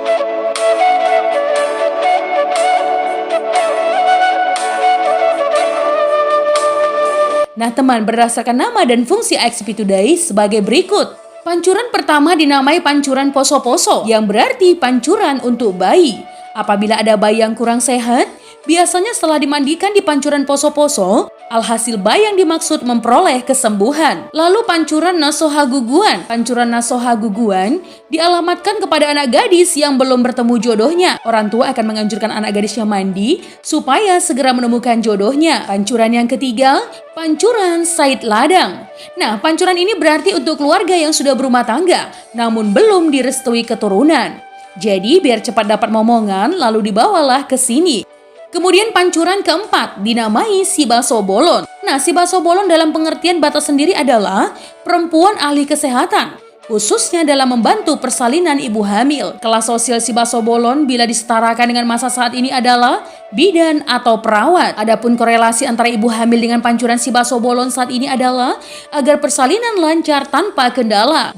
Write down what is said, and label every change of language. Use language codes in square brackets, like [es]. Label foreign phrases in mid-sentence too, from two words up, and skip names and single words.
[id] Nah teman, berdasarkan nama dan fungsi IXP Today sebagai berikut. Pancuran pertama dinamai pancuran poso-poso, yang berarti pancuran untuk bayi. Apabila ada bayi yang kurang sehat, biasanya setelah dimandikan di pancuran poso-poso, alhasil bayi yang dimaksud memperoleh kesembuhan. Lalu pancuran nasoha guguan. Pancuran nasoha guguan dialamatkan kepada anak gadis yang belum bertemu jodohnya. Orang tua akan menganjurkan anak gadisnya mandi supaya segera menemukan jodohnya. Pancuran yang ketiga, pancuran Said Ladang. Nah, pancuran ini berarti untuk keluarga yang sudah berumah tangga, namun belum direstui keturunan. Jadi biar cepat dapat momongan, lalu dibawalah ke sini. Kemudian pancuran keempat dinamai si baso bolon. Nah, si baso bolon dalam pengertian batas sendiri adalah perempuan ahli kesehatan, khususnya dalam membantu persalinan ibu hamil. Kelas sosial si baso bolon bila disetarakan dengan masa saat ini adalah bidan atau perawat. Adapun korelasi antara ibu hamil dengan pancuran si baso bolon saat ini adalah agar persalinan lancar tanpa kendala.